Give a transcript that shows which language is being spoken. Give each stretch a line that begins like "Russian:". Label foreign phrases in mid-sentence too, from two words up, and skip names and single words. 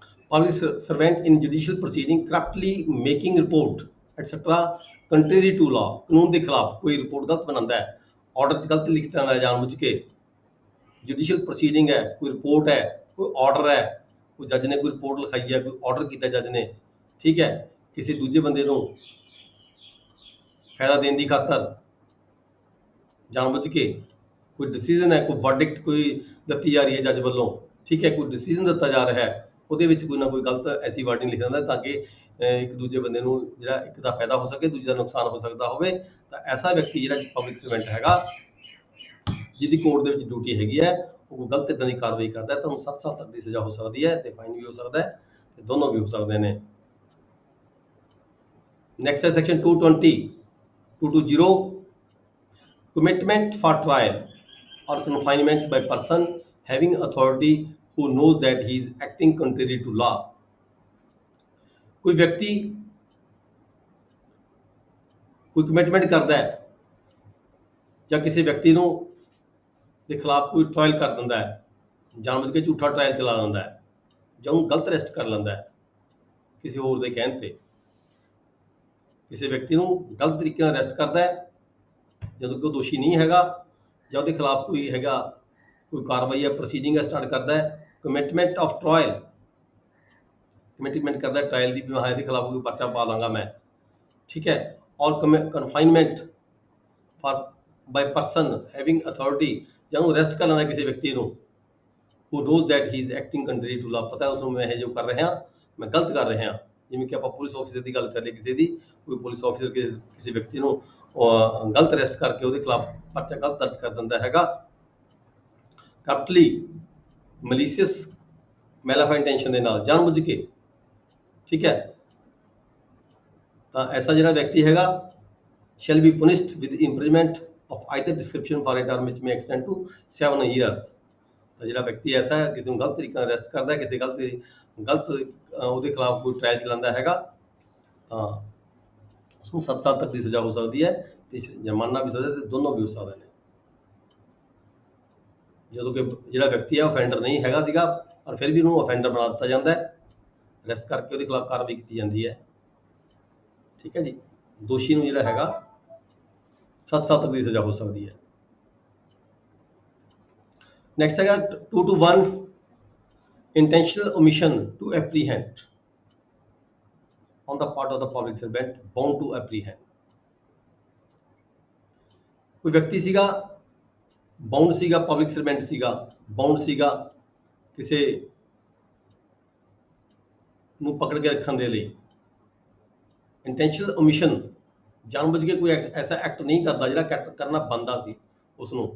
English: public servant in judicial proceeding corruptly making report etc contrary to law,
Hindi: कानून के खिलाफ कोई रिपोर्ट गलत बनाता है, ऑर्डर गलत लिखता है जानबूझ के,
English: judicial proceeding
Hindi: है, कोई रिपोर्ट है, कोई ऑर्डर है, कोई जज ने कोई रिपोर्ट लिखाई है, कोई ऑर्डर किया जज ने, ठीक है, किसी दूजे बंदे को फायदा देने की खातर जानबूझ के कोई डिसीजन है, कोई वर्डिक्ट कोई ਦਿੱਤੀ जा रही है जज ਵੱਲੋਂ, ठीक है, कोई डिसीजन ਦਿੱਤਾ जा रहा है,
Punjabi: ਉਹਦੇ ਵਿੱਚ ਕੋਈ ਨਾ ਕੋਈ ਗਲਤ ਐਸੀ ਵਰਡਿੰਗ ਲਿਖ ਦਿੰਦਾ ਤਾਂ ਕਿ ਇੱਕ ਦੂਜੇ ਬੰਦੇ ਨੂੰ ਜਿਹੜਾ ਇੱਕ ਦਾ ਫਾਇਦਾ ਹੋ ਸਕੇ, ਦੂਜੇ ਦਾ ਨੁਕਸਾਨ ਹੋ ਸਕਦਾ ਹੋਵੇ। ਤਾਂ ਐਸਾ ਵਿਅਕਤੀ ਜਿਹੜਾ
English: public servant
Punjabi: ਹੈਗਾ ਜਿਹਦੀ ਕੋਰਟ ਦੇ ਵਿੱਚ ਡਿਊਟੀ ਹੈਗੀ ਹੈ, ਉਹ ਕੋਈ ਗਲਤ ਇਦਾਂ ਦੀ ਕਾਰਵਾਈ ਕਰਦਾ ਹੈ ਤਾਂ ਉਹਨੂੰ 7 ਸਾਲ ਤੱਕ ਦੀ ਸਜ਼ਾ ਹੋ ਸਕਦੀ ਹੈ ਤੇ ਫਾਈਨ ਵੀ ਹੋ ਸਕਦਾ ਹੈ ਤੇ ਦੋਨੋਂ ਵੀ ਹੋ ਸਕਦੇ ਨੇ।
English: ਨੈਕਸਟ ਹੈ ਸੈਕਸ਼ਨ 220 220 commitment for trial or confinement by person having authority who knows that he is acting contrary to law।
Hindi: कोई व्यक्ति कोई कमिटमेंट करता है
Punjabi: ਜਾਂ ਕਿਸੇ ਵਿਅਕਤੀ ਨੂੰ ਦੇ ਖਿਲਾਫ ਕੋਈ ਟ੍ਰਾਇਲ ਕਰ ਦਿੰਦਾ ਹੈ, ਜਾਣਬੁੱਝ ਕੇ ਝੂਠਾ ਟ੍ਰਾਇਲ ਚਲਾ ਦਿੰਦਾ ਹੈ ਜਾਂ ਉਹਨੂੰ ਗਲਤ ਅਰੈਸਟ ਕਰ ਲੈਂਦਾ ਹੈ ਕਿਸੇ ਹੋਰ ਦੇ ਕਹਿਣ ਤੇ, ਕਿਸੇ ਵਿਅਕਤੀ ਨੂੰ ਗਲਤ ਤਰੀਕੇ ਨਾਲ ਅਰੈਸਟ ਕਰਦਾ ਹੈ ਜਦੋਂ ਕਿ ਉਹ ਦੋਸ਼ੀ ਨਹੀਂ ਹੈਗਾ ਜਾਂ ਉਹਦੇ ਖਿਲਾਫ ਕੋਈ ਹੈਗਾ ਕੋਈ ਕਾਰਵਾਈ ਹੈ
English: proceeding start
Punjabi: ਕਰਦਾ ਹੈ,
English: commitment of trial,
Punjabi: ਕਮਿਟਮੈਂਟ ਕਰਦਾ ਟ੍ਰਾਇਲ ਦੀ ਵੀ ਮੈਂ ਇਹਦੇ ਖਿਲਾਫ ਕੋਈ ਪਰਚਾ ਪਾ ਦਾਂਗਾ ਮੈਂ, ਠੀਕ ਹੈ, ਔਰ
English: confinement for by person having authority,
Punjabi: ਜਾਂ ਉਹਨੂੰ ਅਰੈਸਟ ਕਰ ਲੈਂਦਾ ਕਿਸੇ ਵਿਅਕਤੀ ਨੂੰ
English: who knows that he is acting contrary to law,
Punjabi: ਪਤਾ ਉਸ ਨੂੰ ਮੈਂ ਇਹ ਜੋ ਕਰ ਰਿਹਾ ਮੈਂ ਗਲਤ ਕਰ ਰਿਹਾ, ਜਿਵੇਂ ਕਿ ਆਪਾਂ
English: police officer
Punjabi: ਦੀ ਗੱਲ ਕਰ ਲਈ, ਕਿਸੇ ਦੀ ਕੋਈ
English: police officer
Punjabi: ਕਿਸੇ ਵਿਅਕਤੀ ਨੂੰ ਗਲਤ ਅਰੈਸਟ ਕਰਕੇ ਉਹਦੇ ਖਿਲਾਫ ਪਰਚਾ ਗਲਤ ਦਰਜ ਕਰ ਦਿੰਦਾ ਹੈਗਾ
English: corruptly malicious mala fide intention
Punjabi: ਦੇ ਨਾਲ ਜਾਣਬੁੱਝ ਕੇ, ਠੀਕ ਹੈ, ਤਾਂ ਐਸਾ ਜਿਹੜਾ ਵਿਅਕਤੀ ਹੈਗਾ
English: shall be punished with imprisonment of either description for a term which may extend to 7 years।
Punjabi: ਤਾਂ ਜਿਹੜਾ ਵਿਅਕਤੀ ਐਸਾ ਹੈ ਕਿਸੇ ਨੂੰ ਗਲਤ ਤਰੀਕੇ ਨਾਲ ਅਰੈਸਟ ਕਰਦਾ ਹੈ, ਕਿਸੇ ਗਲਤ ਉਹਦੇ ਖਿਲਾਫ ਕੋਈ ਟ੍ਰਾਇਲ ਚਲਾਉਂਦਾ ਹੈਗਾ ਤਾਂ ਉਸਨੂੰ 7 ਸਾਲ ਤੱਕ ਦੀ ਸਜ਼ਾ ਹੋ ਸਕਦੀ ਹੈ ਤੇ ਜੁਰਮਾਨਾ ਵੀ ਹੋ ਸਕਦਾ ਤੇ ਦੋਨੋਂ ਵੀ ਹੋ ਸਕਦੇ ਨੇ। ਜਦੋਂ ਕਿ ਜਿਹੜਾ ਵਿਅਕਤੀ ਹੈ ਅਫੈਂਡਰ ਨਹੀਂ ਹੈਗਾ ਸੀਗਾ ਪਰ ਫਿਰ ਵੀ ਉਹਨੂੰ ਅਫੈਂਡਰ ਬਣਾ ਦਿੱਤਾ ਜਾਂਦਾ ਹੈ, ਅਰੈਸਟ ਕਰਕੇ ਉਹਦੇ ਖਿਲਾਫ ਕਾਰਵਾਈ ਕੀਤੀ ਜਾਂਦੀ ਹੈ, ਠੀਕ ਹੈ ਜੀ। ਦੋਸ਼ੀ ਨੂੰ ਜਿਹੜਾ ਹੈਗਾ 7 ਸਾਲ ਤੱਕ ਦੀ ਸਜ਼ਾ ਹੋ ਸਕਦੀ ਹੈ।
English: ਨੈਕਸਟ ਹੈਗਾ 221 intentional omission to apprehend on the part of the public servant bound to apprehend।
Punjabi: ਕੋਈ ਵਿਅਕਤੀ ਸੀਗਾ ਬਾਉਂਡ ਸੀਗਾ,
English: public servant
Punjabi: ਸੀਗਾ, ਬਾਉਂਡ ਸੀਗਾ ਕਿਸੇ ਨੂੰ ਪਕੜ ਕੇ ਰੱਖਣ ਦੇ ਲਈ,
English: intentional omission
Punjabi: ਜਾਣਬੁੱਝ ਕੇ ਕੋਈ ਐਸਾ ਐਕਟ ਨਹੀਂ ਕਰਦਾ ਜਿਹੜਾ ਐਕਟ ਕਰਨਾ ਬਣਦਾ ਸੀ ਉਸ ਨੂੰ।